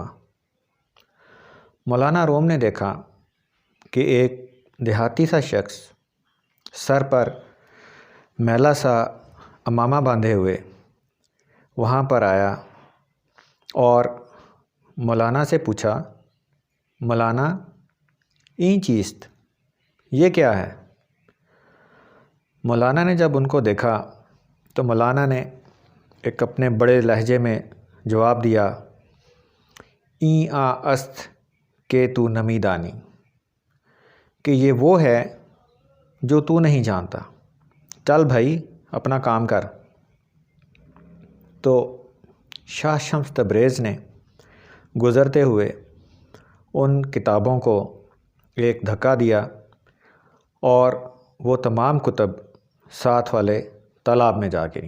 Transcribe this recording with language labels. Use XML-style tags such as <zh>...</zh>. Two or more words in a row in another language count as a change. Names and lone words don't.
<ur>مولانا روم نے دیکھا کہ ایک دیہاتی سا شخص سر پر میلا سا عمامہ باندھے ہوئے وہاں پر آیا اور مولانا سے پوچھا، مولانا</ur> <fa>این چیست،</fa> <ur>یہ کیا ہے؟ مولانا نے جب ان کو دیکھا تو مولانا نے ایک اپنے بڑے لہجے میں جواب دیا،</ur> <fa>این است کہ تو نمی دانی،</fa> <ur>کہ یہ وہ ہے جو تو نہیں جانتا، چل بھائی اپنا کام کر۔ تو شاہ شمس تبریز نے گزرتے ہوئے ان کتابوں کو ایک دھکا دیا اور وہ تمام کتب ساتھ والے تالاب میں جا گریں۔</ur>